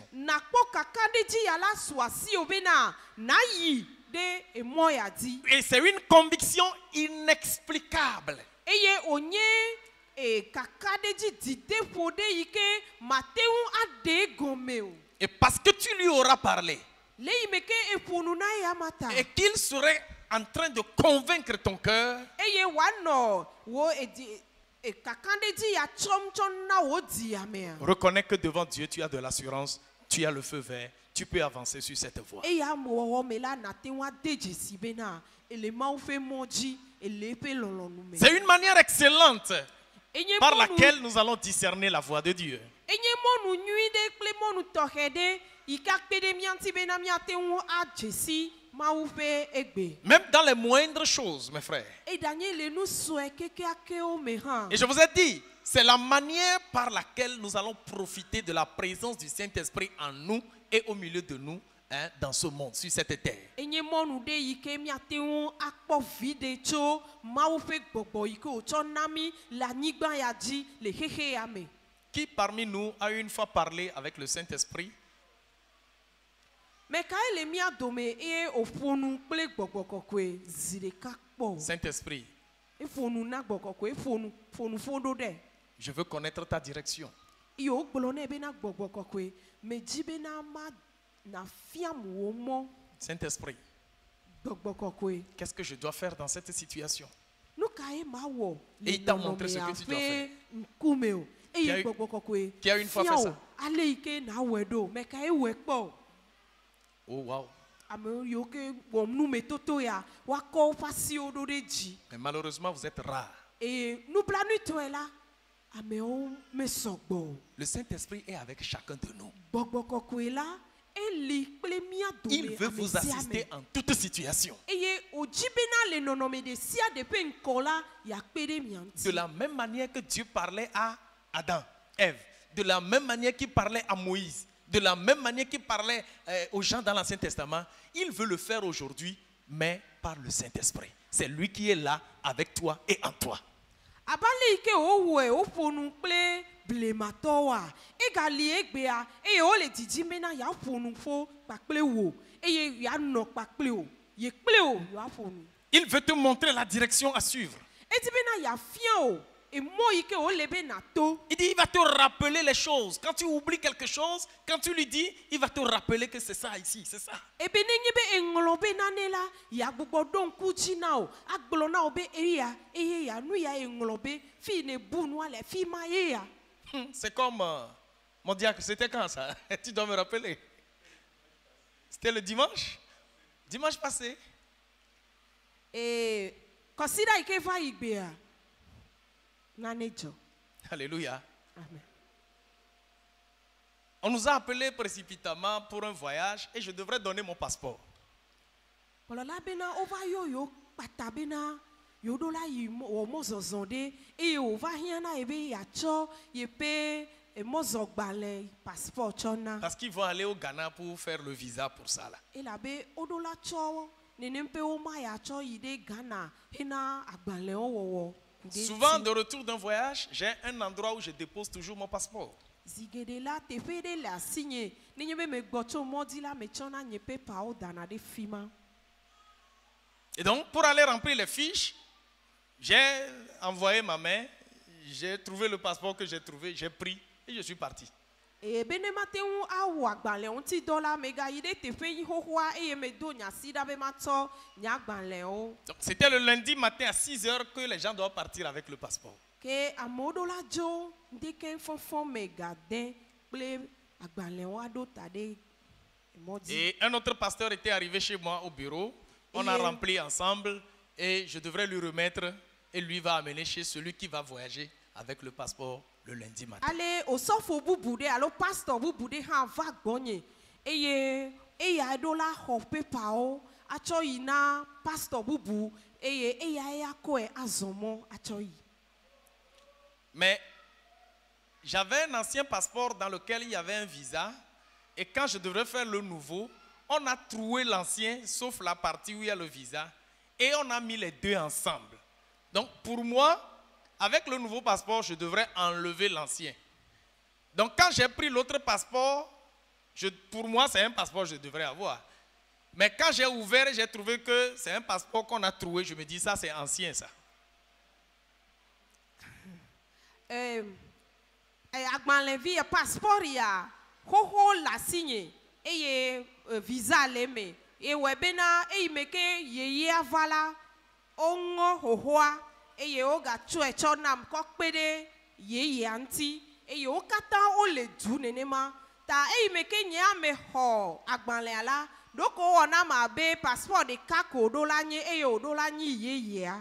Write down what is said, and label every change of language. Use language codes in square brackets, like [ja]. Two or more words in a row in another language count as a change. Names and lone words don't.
[ee] nakpɔ kaka ɖe dzi ya la su asi o bena nayi ɖe emɔ ya dzi [fr] Et c'est une conviction inexplicable. [ee] eye wònye kaka ɖe dzi dideƒo ɖe yi ke mate ŋu aɖe gɔme o [fr] Et parce que tu lui auras parlé, [ee] le yi me ke eƒo nu na ya ma ta [fr] et qu'il serait en train de convaincre ton cœur, [ee] eye wòanɔ wo kaka ɖe dzi ya tsɔm tsɔm na wò dzia mea [fr] reconnais que devant Dieu, tu as de l'assurance, tu as le feu vert, tu peux avancer sur cette voie. [ee] eye amewɔwɔ me la nate ŋu ade dzesi bena ele mawu ƒe mɔ dzi ele eƒe lɔlɔ̃nu me [fr] C'est une manière excellente [ee] enye [fr] par [ee] mɔnu [fr] laquelle nous allons discerner la voix de Dieu. [ee] enye mɔnu nyui ɖe kple mɔnu tɔxɛ ɖe yi ke akpe ɖe mía ŋuti bena míate ŋu adze si mawu ƒe egbe [fr] Même dans les moindres choses, mes frères. [ee] eɖanye le nu sue kekeakewo me hã [fr] Et je vous ai dit, c'est la manière par laquelle nous allons profiter de la présence du Saint-Esprit en nous et au milieu de nous, hein, dans ce monde, sur cette terre. [ee] enye mɔnu ɖe yi ke míate ŋu akpɔ vi ɖe tso mawu ƒe gbɔgbɔ yi ke wòtsɔ na mí le anyigba ya dzi le xexe ya me [fr] Qui parmi nous a une fois parlé avec le Saint-Esprit [ee] me kae le mía dome eye wòƒo nu kple gbɔgbɔ kɔkɔe zi ɖeka kpɔ o [fr] Saint-Esprit, [ee] eƒo nu na gbɔgbɔ kɔkɔe ƒo nu ƒo ɖo ɖe [fr] je veux connaître ta direction. [ee] eye wogblɔ nɛ bena gbɔgbɔ kɔkɔe medzi bena ma nafiam wò mɔ [fr] Saint-Esprit, [ee] gbɔgbɔ kɔkɔe [fr] qu'est-ce que je dois faire dans cette situation? [ee] nu kae ma wɔ [fr] Et il t'a montré ce que tu dois [ee] ƒe ŋkume o [fr] Qui a [ee] eye [fr] eu- [ee] gbɔgbɔ kɔkɔe [fr] qui a une fois [ee] fia [fr] fait [ee] o [fr] ça? [ee] ale yi ke nawɔe ɖo me kae wɔe kpɔ o [en] Oh wow. [ee] ame yiwo ke wɔm numetoto ya woakɔ woƒe asiwo ɖo ɖe dzi [fr] Mais malheureusement, vous êtes rares. [ee] eye nublanuitɔe la amewo mesɔ gbɔ o [fr] Le Saint-Esprit est avec chacun de nous. [ee] gbɔgbɔ kɔkɔe la eli kple mía [fr] Il [ee] dome [fr] veut [ee] ame [fr] vous [ee] sia me [fr] assister en toute situation. [ee] eye wòdzi bena le nɔnɔme ɖe sia ɖe ƒe ŋkɔ la yeakpe ɖe mia [fr] De [ee] ŋuti [fr] la même manière que Dieu parlait à Adam, Ève, de la même manière qu'il parlait à Moïse, de la même manière qu'il parlait aux gens dans l'Ancien Testament, il veut le faire aujourd'hui, mais par le Saint-Esprit. C'est lui qui est là avec toi et en toi. [ee] abale yi ke wowɔe woƒo nu kple blematɔwoa egali egbea eye wole didim bena yeaƒo nu ƒo kpakple wò eye yeanɔ kpakple wò ye kple wò yeaƒo nu [fr] Il veut te montrer la direction à suivre. [ee] edi bena yeafia o emɔ yi ke wole be nato [fr] Il dit, il va te rappeler les choses. Quand tu oublies quelque chose, quand tu lui dis, il va te rappeler que c'est ça ici, c'est ça. [ee] ebe nenye be eŋlɔ be nane la yeagbugbɔ ɖo ŋku dzi na o agblɔ na wo be eya eye ya nu ya eŋlɔ be fi ne bu nua le fi ma ye ya [fr] C'est comme mon diacre, c'était quand ça? Tu dois me rappeler. C'était le dimanche? Dimanche passé. [ee] kɔsida yi ke va yi gbea nane dzɔ [fr] Alléluia. [ee] amen. [fr] On nous a appelés précipitamment pour un voyage et je devrais donner mon passeport. [ee] kplɔla bena wova yɔ yewo kpata bena yewo ɖo la yi wɔ mɔzɔzɔ ɖe eye wòva hiã na ye be yeatsɔ yeƒe mɔzɔgbalẽ passport tsɔ na. [fr] Parce qu'ils vont aller au Ghana pour faire le visa pour ça là. [ee] Elabe woɖo la tsɔ nenem pe woma yeatsɔ yi ɖe Ghana hena agbalẽwo wɔwɔ. [fr] Souvent, de retour d'un voyage, j'ai un endroit où je dépose toujours mon passeport. [ee] Zigede la teƒe ɖe le asinye nenye be megbɔ tso mɔdzi la metsɔna nye pepawo dana ɖe fi ma. [fr] Et donc, pour aller remplir les fiches, j'ai envoyé ma main, j'ai trouvé le passeport que j'ai trouvé, j'ai pris et je suis parti. [ee] Ebe ne mate ŋu awɔ agbalẽ ŋuti dɔ la megayi ɖe teƒe yi xoxoa eye medo nya si ɖa be matsɔ nye agbalẽwo. [fr] Donc, c'était le lundi matin à 6 heures que les gens doivent partir avec le passeport. [ee] Ke amewo ɖo la dzo ŋdeke fɔfɔ me gadẽ kple agbalẽwo aɖo ta ɖe mɔdzi. [fr] Et un autre pasteur était arrivé chez moi au bureau. On a rempli ensemble et je devrais lui remettre et lui va amener chez celui qui va voyager avec le passeport le lundi matin. [ee] Ale osɔfo bubu ɖe alo pastor bubu ɖe hã va gbɔnye eye eya ɖo la xɔ pepawo atsɔ yi na pastor bubu eye eya akɔe azɔ mɔ atsɔ yi. [fr] Mais j'avais un ancien passeport dans lequel il y avait un visa et quand je devrais faire le nouveau, on a troué l'ancien sauf la partie où il y a le visa et on a mis les deux ensemble. Donc pour moi, avec le nouveau passeport, je devrais enlever l'ancien. Donc quand j'ai pris l'autre passeport, pour moi c'est un passeport que je devrais avoir. Mais quand j'ai ouvert, j'ai trouvé que c'est un passeport qu'on a trouvé. Je me dis ça c'est ancien ça. [ee] Agbalẽvi passeport ya xoxo le asinye eye visa le me eye wɔ bena eyi me ke yeyea va la woŋɔ xoxoa eye wogatsɔe tsɔ nam kɔ kpe ɖe yeyea ŋuti eye wo katã wole du nenema ta eyi me ke nye ame xɔ agbalẽa la ɖoko wɔ nam abe passeport ɖeka ko woɖo la nye eye woɖo la nyi yeyea.